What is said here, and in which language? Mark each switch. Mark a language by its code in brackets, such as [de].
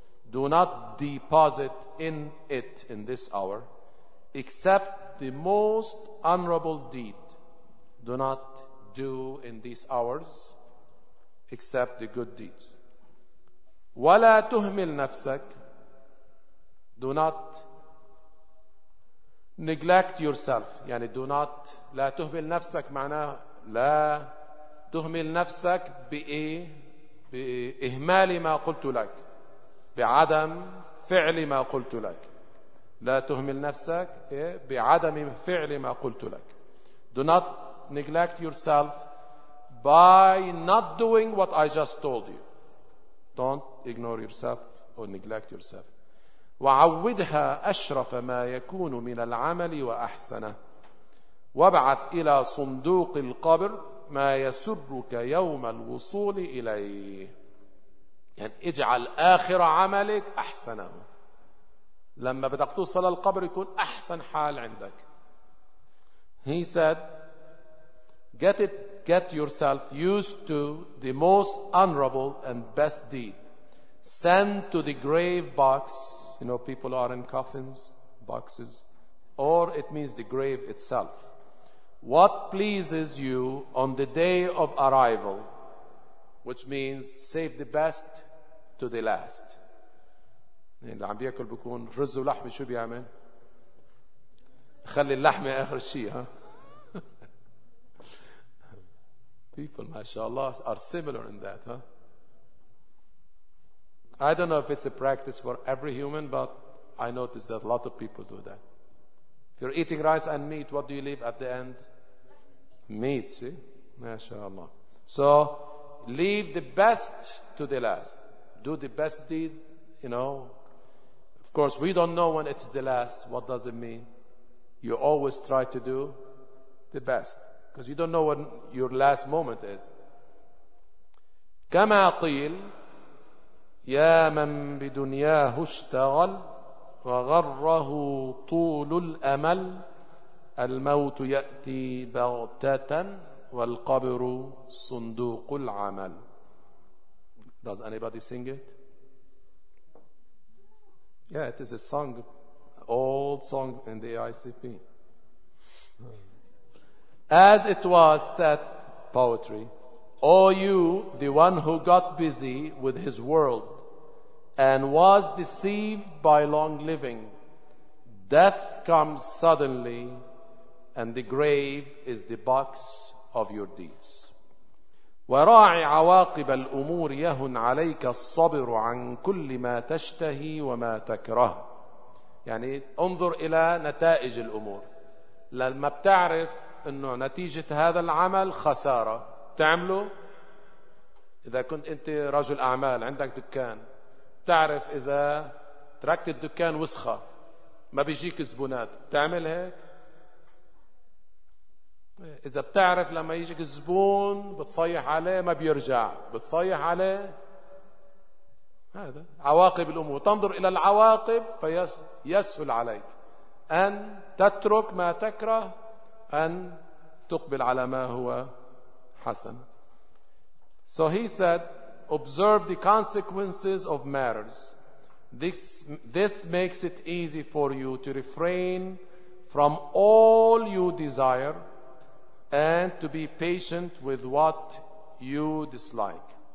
[en] Do not deposit in it, in this hour, except the most honorable deed. Do not do in these hours except the good deeds. [ar] ولا تهمل نفسك. [en] Do not neglect yourself. [ar] يعني [en] do not, [ar] لا تهمل نفسك معناه لا تهمل نفسك بإيه؟ بإهمال ما قلت لك, بعدم فعل ما قلت لك. لا تهمل نفسك بعدم فعل ما قلت لك. [en] Do not neglect yourself by not doing what I just told you. Don't ignore yourself or neglect yourself. [ar] وعودها أشرف ما يكون من العمل وأحسنه. وابعث إلى صندوق القبر ما يسرك يوم الوصول إليه. يعني اجعل آخر عملك أحسنه. لما بدك توصل القبر يكون أحسن حال عندك. [en] He said, get yourself used to the most honorable and best deed. Send to the grave box. You know, people are in coffins, boxes, or it means the grave itself. What pleases you on the day of arrival, which means save the best to the last. [ar] اللي عم بياكل بكون رز ولحمة, شو بيعمل؟ خلي اللحمة آخر شيء, ها؟ [en] People, mashallah, are similar in that, huh? I don't know if it's a practice for every human, but I notice that a lot of people do that. If you're eating rice and meat, what do you leave at the end? Meat, see? MashaAllah. So, leave the best to the last. Do the best deed, you know. Of course, we don't know when it's the last. What does it mean? You always try to do the best, because you don't know when your last moment is. [ar] كما قيل يا من بدنياه اشتغل وغره طول الأمل الموت يأتي بغتة والقبر صندوق العمل. [en] Does anybody sing it? Yeah, it is a song, old song in the AICP. As it was said, poetry, O you, the one who got busy with his world and was deceived by long living, death comes suddenly and the grave is the box of your deeds. [ar] وراعي عواقب الأمور يهن عليك الصبر عن كل ما تشتهي وما تكره. يعني انظر إلى نتائج الأمور. لما بتعرف أنه نتيجة هذا العمل خسارة تعمله؟ إذا كنت أنت رجل أعمال عندك دكان, تعرف إذا تركت الدكان وسخة ما بيجيك زبونات, تعمل هيك؟ إذا بتعرف لما يجيك الزبون بتصيح عليه ما بيرجع, بتصيح عليه؟ هذا عواقب الأمور. تنظر إلى العواقب فيسهل عليك أن تترك ما تكره, أن تقبل على ما هو حسن. [en] So he said, observe the consequences of matters. This makes it easy for you to refrain from all you desire and to be patient with what you dislike.